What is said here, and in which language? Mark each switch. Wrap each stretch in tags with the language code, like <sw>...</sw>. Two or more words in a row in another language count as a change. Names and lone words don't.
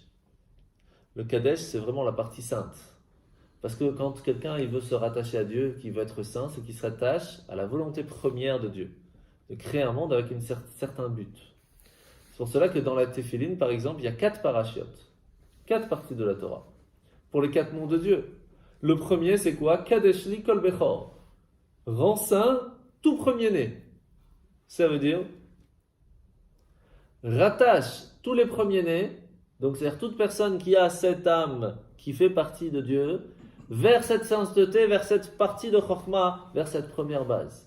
<fr>Le Kadesh, c'est vraiment la partie sainte. Parce que quand quelqu'un il veut se rattacher à Dieu, qu'il veut être saint, c'est qu'il se rattache à la volonté première de Dieu. De créer un monde avec un certain but. C'est pour cela que dans la Téphiline, par exemple, il y a 4 parachiotes, 4 parties de la Torah, pour les 4 noms de Dieu. Le premier, c'est quoi?</fr> <he>קדש לי כל בכור.</he> <fr>Rends saint tout premier-né. Ça veut dire rattache tous les premiers-nés, donc c'est-à-dire toute personne qui a cette âme qui fait partie de Dieu, vers cette sainteté, vers cette partie de Chokhmah, vers cette première base.</fr>